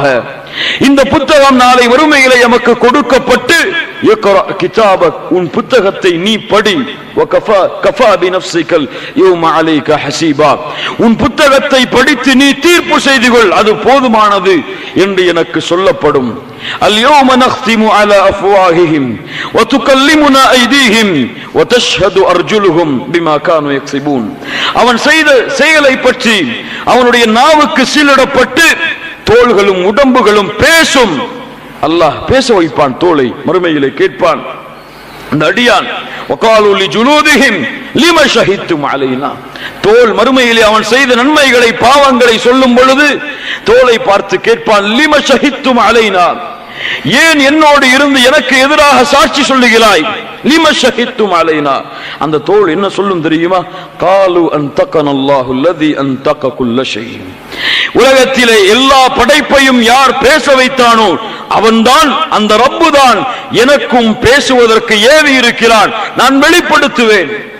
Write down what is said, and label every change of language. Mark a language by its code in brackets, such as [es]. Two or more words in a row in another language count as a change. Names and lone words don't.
[ta] இந்த புத்தகம் நாளை வறுமையிலே எமக்கு கொடுக்கப்பட்டு, [ar] اقرأ كتابك, [ta] உன் புத்தகத்தை நீ படி, [ar] وكفى كفى بنفسك اليوم عليك حسيبا, [ta] உன் புத்தகத்தை படித்து நீ தீர்ப்பு செய்து கொள், அது போதுமானது என்று எனக்கு சொல்லப்படும். [ar] اليوم نختم على أفواههم وتكلمنا أيديهم وتشهد أرجلهم بما كانوا يكسبون. [ta] அவன் செய்த செயலை பற்றி அவனுடைய நாவுக்கு சீலிடப்பட்டு தோள்களும் உடம்புகளும் பேசும். அல்லாஹ் பேச வைப்பான், தோளை மறுமையிலே கேட்பான் அந்த அடியான். [ar] وقالوا لجلودهم لما شهدتم علينا, [ta] தோல் மறுமையிலே அவன் செய்த நன்மைகளை பாவங்களை சொல்லும் பொழுது தோலை பார்த்து கேட்பான், [ar] لم شهدتم علينا, [ta] ஏன் என்னோடு இருந்து எனக்கு எதிராக சாட்சி சொல்லுகிறாய்? [ar] لم شهدتم علينا. [ta] அந்த தோல் என்ன சொல்லும் தெரியுமா? [ar] قالوا أنطقنا الله الذي أنطق كل شيء, [ta] உலகத்திலே எல்லா படைப்பையும் யார் பேச வைத்தானோ அவன்தான், அந்த ரப்பு தான் எனக்கும் பேசுவதற்கு ஏவி இருக்கிறான், நான் வெளிப்படுத்துவேன்.